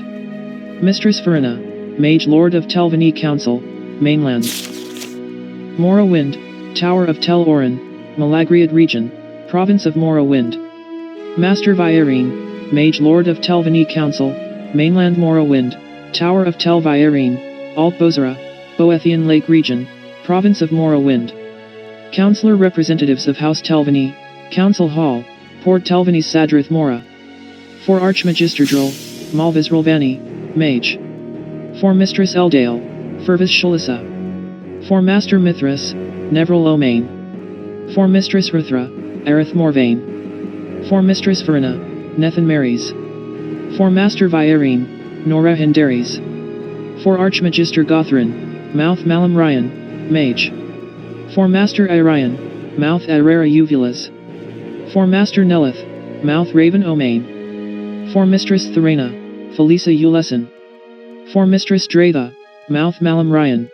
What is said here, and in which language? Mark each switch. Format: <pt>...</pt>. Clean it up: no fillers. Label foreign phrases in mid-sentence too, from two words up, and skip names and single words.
<en>Mistress Verena, Mage Lord of Telvanni Council, Mainland Morrowind, Tower of Tel Orin, Malagriad Region, Province of Morrowind. Master Vvardenfell, Mage Lord of Telvanni Council, Mainland Morrowind, Tower of Tel Vvardenfell, Alt Bozara, Boethian Lake Region, Province of Morrowind. Councilor representatives of House Telvanni, Council Hall, Port Telvanni Sadrith Mora. For Archmagister Dral, Malvis Rilvani, Mage. For Mistress Eldale, Fervis Shalissa. For Master Mithras, Nevril Omain. For Mistress Ruthra, Aerith Morvain. For Mistress Verna, Nethan Marys. For Master Vvardenfell, Nora Hendaries. For Archmagister Gothren, Mouth Malam Ryan, Mage. For Master Irion, Mouth Arera Uvulas. For Master Nelith, Mouth Raven Omain. For Mistress Therena, Felisa Ulesan. For Mistress Dratha, Mouth Malam Ryan.</en>